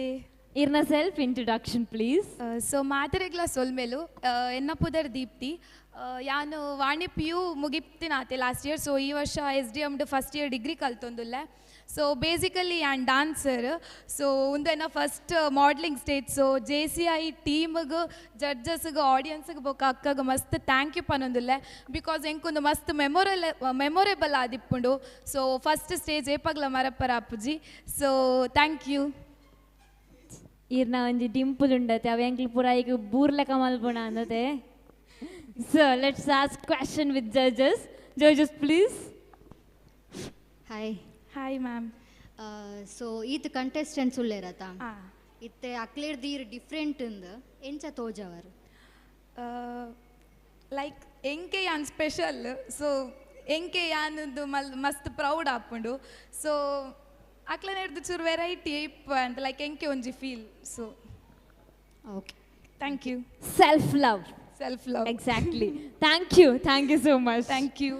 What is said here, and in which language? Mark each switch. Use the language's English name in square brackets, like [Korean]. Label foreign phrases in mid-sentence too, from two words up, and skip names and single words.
[English] ಇರ್ನ self introduction please. [Tulu] ಸೊ ಮಾತರೆಗ್ಲ ಸೊಲ್ಮೆಲು ಎನ್ನ ಪುದರ್ ದೀಪ್ತಿ. ಯಾನು ವಾಣಿ ಪಿ ಯು ಮುಗಿಪ್ತಿನಾತೆ [English] last year. [Tulu] ಸೊ ಈ ವರ್ಷ SDM [English] first year degree [Tulu] ಕಲ್ತೊಂದುಲ್ಲೆ. [English] so basically and dancer. [Tulu] ಸೊ ಉಂದೆನ [English] first modelling stage. [Tulu] ಸೊ JCI ಟೀಮ್ಗೆ ಜಡ್ಜಸ್ಗೆ ಆಡಿಯನ್ಸ್ಗೆ ಬೊಕ್ಕ ಅಕ್ಕಗೆ ಮಸ್ತ್ [English] thank you [Tulu] ಪನ್ನೊಂದುಲ್ಲೆ. ಬಿಕಾಸ್ ಎಂಕೊಂದು ಮಸ್ತ್ ಮೆಮೊರೇಬಲ್ ಆದಿಪ್ಪುಂಡು. [English] so first stage [Tulu] ಏಪಗ್ಲ ಮರಪ್ಪರ ಅಪ್ಪುಜಿ. [English] so thank you. [Tulu] ಇರ್ನ ಒಂಜಿ ಡಿಂಪಲ್ ಉಂಡತೆ ಅವ ಎಂಕ್ಲು ಪೂರ ಈಗ ಬೂರ್ಲೆಕ ಮಲ್ಪುಣ ಅಂದತೆ. [English] so let's ask question with judges please. hi ma'am. [Tulu] ಸೊ ಈತ್ ಕಂಟೆಸ್ಟೆಂಟ್ಸ್ ಉಳ್ಳೇರತ ಇತ್ತೆ ಅಕ್ಲೇರ್ದೀರ್ ಡಿಫ್ರೆಂಟ್ ಎಂಚ ತೋಜವರು ಲೈಕ್ ಎಂಕೆ ಯಾನ್ ಸ್ಪೆಷಲ್. ಸೊ ಎಂಕೆ ಯಾನದು ಮಸ್ತ್ ಪ್ರೌಡ್ ಆಪುಂಡು. ಸೊ ಅಕ್ಲ ನೆಡ್ದು ಚೂರು ವೆರೈಟಿ ಇಪ್ಪ ಅಂತ ಲೈಕ್ ಎಂಕೆ ಒಂಜಿ ಫೀಲ್. [English] so okay thank you. self love exactly. thank you so much. thank you.